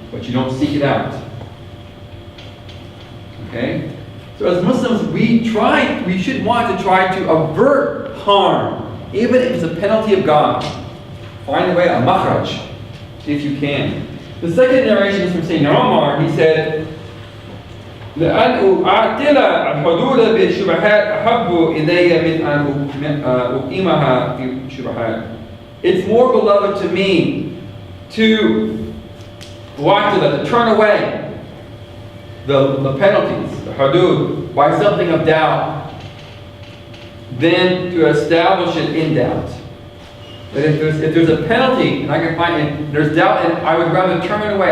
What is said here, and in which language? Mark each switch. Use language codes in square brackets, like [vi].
[en] But you don't seek it out. Okay? So as Muslims, we should want to try to avert harm, even if it's a penalty of God. Find a way, a makhraj, if you can. The second narration is from Sayyidina Umar. He said, [ar] لأن أعتل الحدود بالشبهات أحب إلي من أن أقيمها في الشبهات. [en] It's more beloved to me to turn away the penalties, the hudud, by something of doubt, than to establish it in doubt. But if there's a penalty and I can find it, there's doubt, and I would rather turn it away.